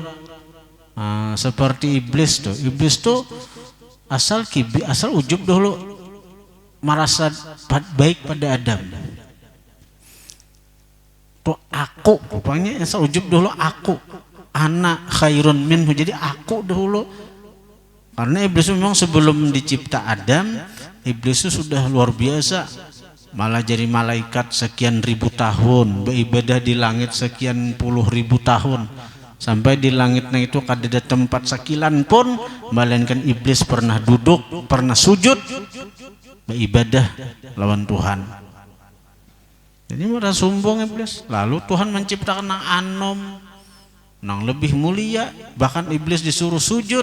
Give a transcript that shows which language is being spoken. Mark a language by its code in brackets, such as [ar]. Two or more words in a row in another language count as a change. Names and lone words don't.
[bjn] Nah, seperti iblis tuh asal ujub dulu, merasa baik pada Adam. Tuh aku, rupanya asal ujub dulu aku, [ar] أنا خير منه, [bjn] jadi aku dulu. [id] Karena iblis memang sebelum dicipta Adam, iblis itu sudah luar biasa. [bjn] Malah jadi malaikat sekian ribu tahun, beribadah di langit sekian puluh ribu tahun, sampai di langitnya itu kada ada tempat sakilan pun, melainkan iblis pernah duduk, pernah sujud beribadah lawan Tuhan. [id] Jadi merasa sombong iblis. [bjn] Lalu Tuhan menciptakan nang anom, nang lebih mulia, bahkan iblis disuruh sujud.